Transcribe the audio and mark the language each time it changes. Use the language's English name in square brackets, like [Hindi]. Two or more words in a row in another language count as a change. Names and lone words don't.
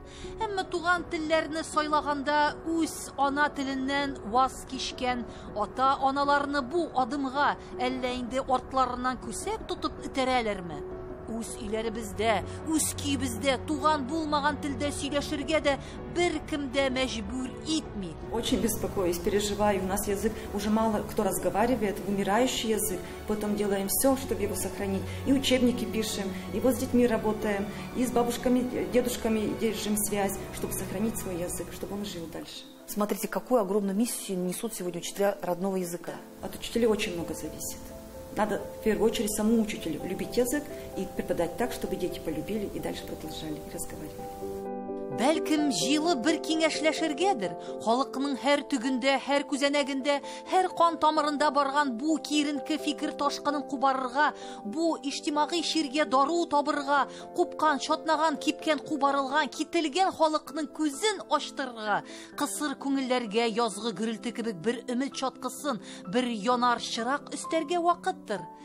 [Tatar] Әмма туган телләрне сайлаганда үз ана теленнән ваз кичкән ата-аналарны бу әллә инде артларынан күсәк тотып үтерәләрме? Үз өйләребездә, үз көйебездә туган булмаган телдә сөйләшергә дә беркем дә мәҗбүр итми. [Russian] Очень беспокоюсь, переживаю. У нас язык уже мало кто разговаривает, вымирающий язык. Потом делаем все, чтобы его сохранить. И учебники пишем, и вот с детьми работаем, и с бабушками, дедушками держим связь, чтобы сохранить свой язык, чтобы он жил дальше. Смотрите, какую огромную миссию несут сегодня учителя родного языка. От учителей очень много зависит. Надо в первую очередь самому учителю любить язык и преподать так, чтобы дети полюбили и дальше продолжали и разговаривали. [Tatar] Бәлкем җылы бер киңәшләшергәдер. Халыкның һәр түгендә, һәр күзәнәгендә, һәр кан тамырында барган бу киренке фикер ташкынын кубарырга, бу иҗтимагый ширгә дару табырга, купкан, шатнаган, кипкән, кубарылган, кителгән халыкның күзен ачтырырга, кысыр күңелләргә язгы гөрелте кебек бер өмет чаткысын, бер янар чырак өстәргә вакыттыр.